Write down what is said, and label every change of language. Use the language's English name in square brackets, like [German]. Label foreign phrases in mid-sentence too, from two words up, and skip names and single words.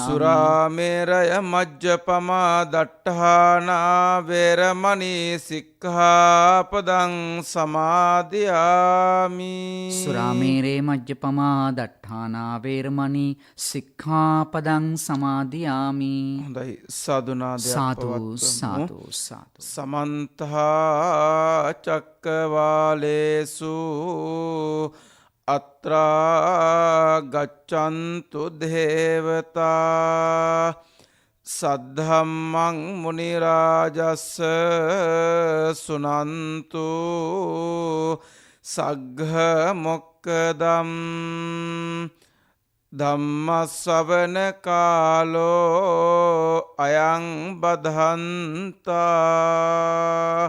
[Pali] සුරාමේරය මජ්ජපමා දට්ඨානා වේරමණී සික්ඛාපදං සමාදියාමි. සුරාමේරේ මජ්ජපමා දට්ඨානා වේරමණී සික්ඛාපදං සමාදියාමි. [Sinhala] හොඳයි, සාදුනාදයක් සාදු පවත්වමු. සාදු සාදු. [Pali] සමන්ත චක්කවාලේසු අත්‍රා ගච්ඡන්තු දේවතා සද්ධම්මං මුනි රාජස්ස සුනන්තු සග්ග මොක්කදම් ධම්මස්සවන කාලෝ අයං බදහන්තා.